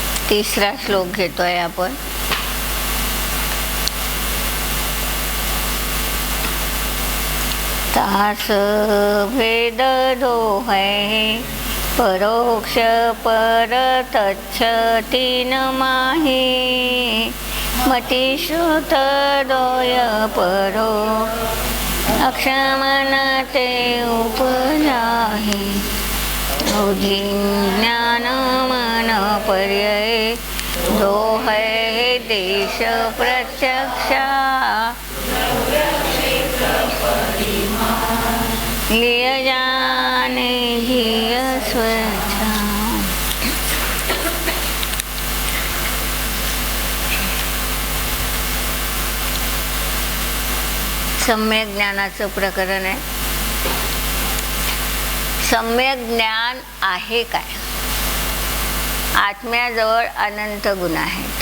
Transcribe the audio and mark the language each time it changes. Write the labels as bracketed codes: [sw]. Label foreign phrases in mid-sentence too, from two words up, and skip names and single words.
[mr] तिसरा श्लोक घेतोय आपण. [hi] तास भेद दो है परोक्ष परतच्छ तीन माही मती श्रुत दोय परो अक्षमन ते उपजाही औधी ज्ञान मन पर्यय दो है देश प्रत्यक्षा लिय जाने जिय स्वच्छा. [mr] सम्यक ज्ञानाचं प्रकरण आहे. सम्यक ज्ञान आहे काय? आत्म्याजवळ अनंत गुण आहेत.